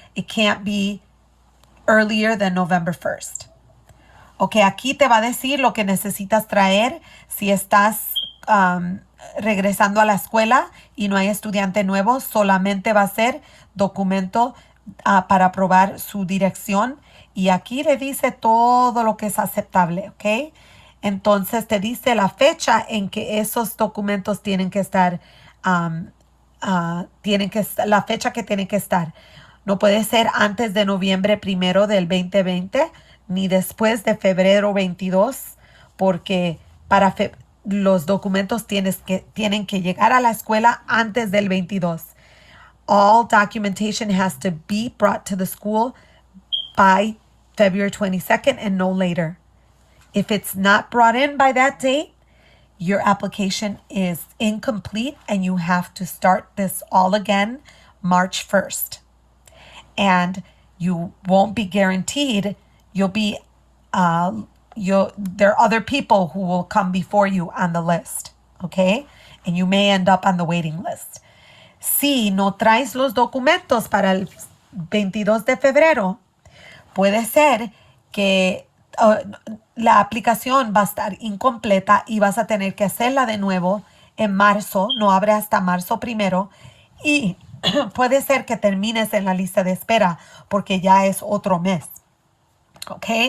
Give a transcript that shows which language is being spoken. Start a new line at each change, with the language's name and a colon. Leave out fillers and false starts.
English: It can't be earlier than November 1st.
Spanish: Ok, aquí te va a decir lo que necesitas traer si estás regresando a la escuela y no hay estudiante nuevo. Solamente va a ser documento para probar su dirección. Y aquí le dice todo lo que es aceptable, ¿ok? Entonces te dice la fecha en que esos documentos tienen que estar, la fecha que tienen que estar. No puede ser antes de noviembre 1 del 2020, ni después de febrero 22, porque los documentos tienen que llegar a la escuela antes del 22.
English: All documentation has to be brought to the school by February 22nd and no later. If it's not brought in by that date, your application is incomplete and you have to start this all again March 1st. And you won't be guaranteed. There are other people who will come before you on the list, okay? And you may end up on the waiting list.
Spanish: Si no traes los documentos para el 22 de febrero, puede ser que la aplicación va a estar incompleta y vas a tener que hacerla de nuevo en marzo. No abre hasta marzo 1 y puede ser que termines en la lista de espera porque ya es otro mes. ¿Ok?